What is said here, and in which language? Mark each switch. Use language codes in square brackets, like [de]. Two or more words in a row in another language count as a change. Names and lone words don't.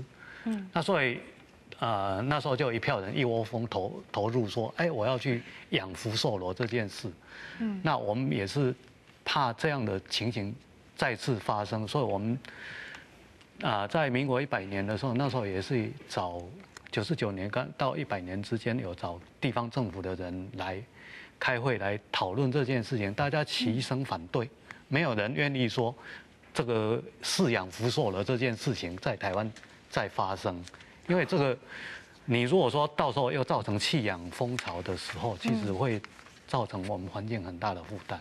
[zh] 那所以，那時候就有一票人一窩蜂投入說，我要去養福壽螺這件事。那我們也是怕這樣的情形再次發生，所以我們在民國100年的時候，那時候也是找99年到100年之間有找地方政府的人來開會來討論這件事情，大家齊聲反對，沒有人願意說這個飼養福壽螺這件事情在台灣再發生，因為這個你如果說到時候又造成棄養風潮的時候，其實會造成我們環境很大的負擔。